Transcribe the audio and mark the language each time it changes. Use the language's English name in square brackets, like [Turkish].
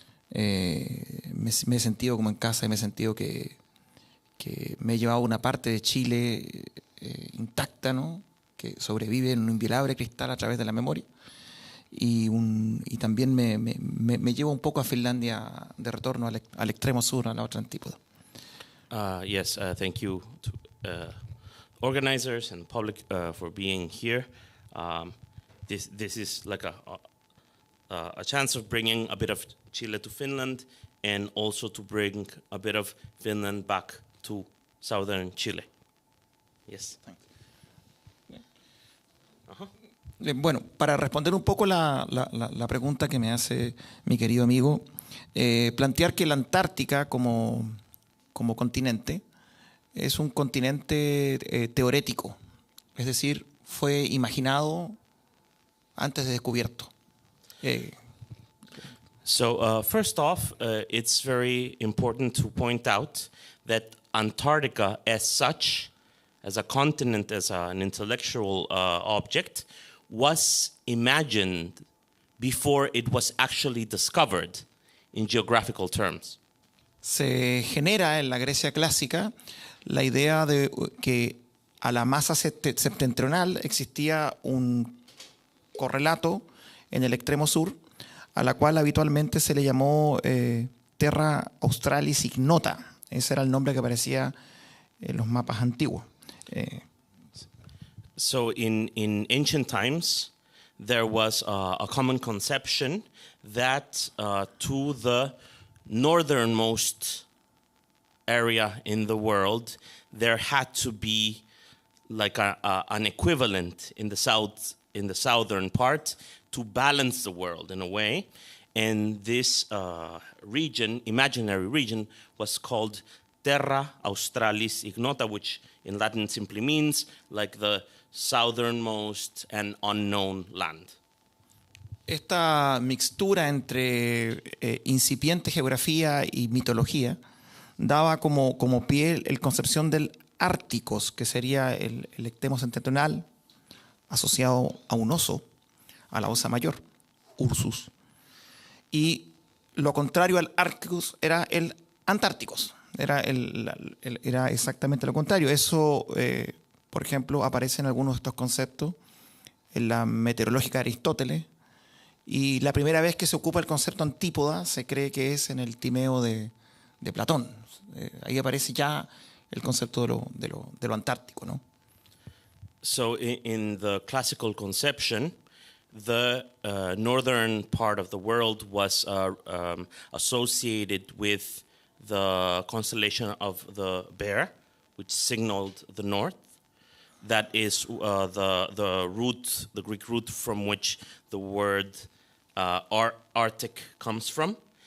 [Spanish] Me he sentido como en casa y me he sentido que me he llevado una parte de Chile intacta, ¿no? Que sobrevive en un inviolable cristal a través de la memoria. Y también me llevo un poco a Finlandia de retorno al extremo sur, a la otra antípoda. [English] Yes, thank you to organizers and public for being here. This is like a chance of bringing a bit of Chile to Finland and also to bring a bit of Finland back to southern Chile. Yes. Uh-huh. [Spanish] Bueno, para responder un poco la pregunta que me hace mi querido amigo, plantear que la Antártica como continente es un continente teorético, es decir, fue imaginado antes de descubierto. [English] So first off, it's very important to point out that Antarctica as such, as a continent, as an intellectual object, was imagined before it was actually discovered in geographical terms. [Spanish] Se genera en la Grecia clásica la idea de que a la masa septentrional existía un correlato en el extremo sur, a la cual habitualmente se le llamó Terra Australis Ignota. Ese era el nombre que aparecía en los mapas antiguos. [English] So in ancient times, there was a common conception that to the northernmost area in the world, there had to be like an equivalent in the southern part to balance the world in a way. And this region, imaginary region, was called Terra Australis Ignota, which in Latin simply means like the southernmost and unknown land. [Spanish] Esta mixtura entre incipiente geografía y mitología daba como pie la concepción del Árticos, que sería el extremo septentrional asociado a un oso, a la osa mayor, Ursus. Y lo contrario al Árticos era el Antárticos. Era exactamente lo contrario. Eso, por ejemplo, aparece en algunos de estos conceptos en la meteorológica de Aristóteles. Y la primera vez que se ocupa el concepto antípoda se cree que es en el Timeo de Platón. Ahí aparece ya el concepto de lo antártico, ¿no? [English] So in the classical conception, the northern part of the world was associated with the constellation of the Bear, which signaled the north. That is the Greek root from which the word Arctic comes from.